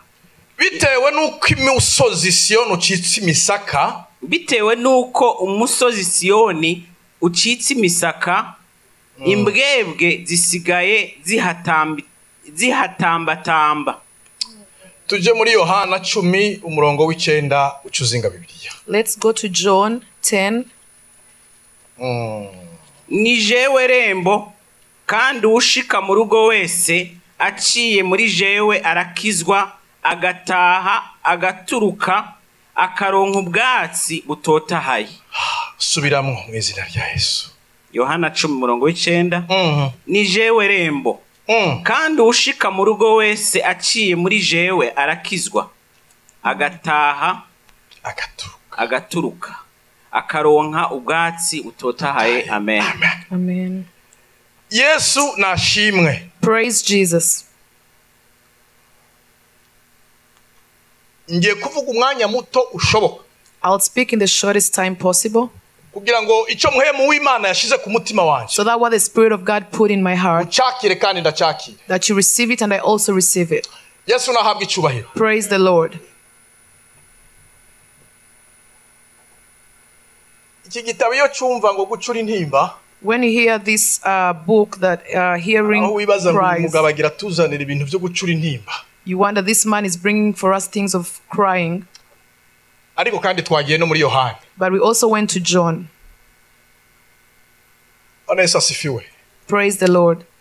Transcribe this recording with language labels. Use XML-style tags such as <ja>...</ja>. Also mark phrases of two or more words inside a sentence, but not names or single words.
<rn>Bitewe nuko umusozi Siyoni ucitse imisaka. Bitewe nuko umusozi Siyoni ucitse imisaka, imbwebwe zisigaye zihatambatamba. Tuje muri Yohana 10 umurongo w'icenda ucuzinga Bibiliya.</rn> <en>Let's go to John 10.</en> <rn>Ni jewe rembo kandi ushika mu rugo wese aciye muri jewe arakizwa, agataha agaturuka akaronka ubwatsi butotahaye. Subiramwo mu izina rya Yesu. Yohana 10 umurongo w'icenda. Ni jewe rembo kandi ushika mu rugo wese aciye muri jewe arakizwa, agataha agaturuka akaronka ubwatsi butotahaye. Amen. Amen. Yesu nashimwe.</rn> <en>Praise Jesus.</en> <rn>Ngiye kuvuga umwanya muto ushoboka.</rn> <en>I'll speak in the shortest time possible.</en> <rn>Kugira ngo ico muhemu w'Imana yashize ku mutima wanje.</rn> <en>So that what the Spirit of God put in my heart,</en> <rn>Uchakire kandi ndachakire.</rn> <en>that you receive it and I also receive it.</en> <rn>Yesu nahabwa icubahiro.</rn> <en>Praise the Lord.</en> <rn>Iki gitabo iyo cyumva ngo gucura intimba.</rn> <en>When you hear this book that hearing cries, you wonder this man is bringing for us things of crying. But we also went to John. Praise the Lord.</en>